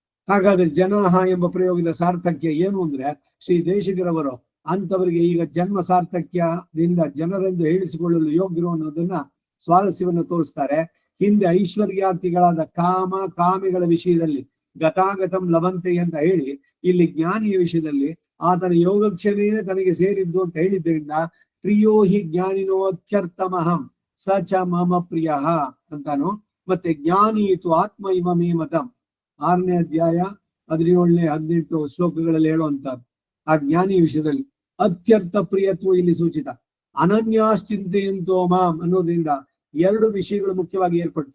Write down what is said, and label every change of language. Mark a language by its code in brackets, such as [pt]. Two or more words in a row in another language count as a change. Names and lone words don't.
[kn] ಹಾಗಾದ್ರೆ ಜನಾಹ ಎಂಬ ಪ್ರಯೋಗದ ಸಾರ್ಥಕ್ಯ ಏನು ಅಂದ್ರೆ ಶ್ರೀ ದೇಶಿಕರವರು ಅಂತವರಿಗೆ ಈಗ ಜನ್ಮ ಸಾರ್ಥಕ್ಯದಿಂದ ಜನರೆಂದು ಹೇಳಿಸಿಕೊಳ್ಳಲು ಯೋಗ್ಯರು ಅನ್ನೋದನ್ನ ಸ್ವಾರಸ್ಯವನ್ನು ತೋರಿಸ್ತಾರೆ. ಹಿಂದೆ ಐಶ್ವರ್ಯಾರ್ಥಿಗಳಾದ ಕಾಮ ಕಾಮಿಗಳ ವಿಷಯದಲ್ಲಿ [sa] गतागतं लभन्ते [kn] ಅಂತ ಹೇಳಿ, ಇಲ್ಲಿ ಜ್ಞಾನಿಯ ವಿಷಯದಲ್ಲಿ ಆತನ ಯೋಗಕ್ಷೇಮವೇ ತನಗೆ ಸೇರಿದ್ದು ಅಂತ ಹೇಳಿದ್ರಿಂದ [sa] प्रियो हि ज्ञानिनो अत्यर्थमहं स च मम प्रिय [kn] ಅಂತಾನು. ಮತ್ತೆ [sa] ज्ञानियितु आत्म इममे मतं [kn] 6ನೇ ಅಧ್ಯಾಯ 17ನೇ 18 ಶ್ಲೋಕಗಳಲ್ಲಿ ಹೇಳುವಂತ ಆ ಜ್ಞಾನಿ ವಿಷಯದಲ್ಲಿ ಅತ್ಯರ್ಥ ಪ್ರಿಯತ್ವ ಇಲ್ಲಿ ಸೂಚಿತ. [sa] अनन्याश्चिन्तयन्तो मां [kn] ಅನ್ನೋದ್ರಿಂದ 2 ವಿಷಯಗಳು ಮುಖ್ಯವಾಗಿ ಏರ್ಪಡ್ತು.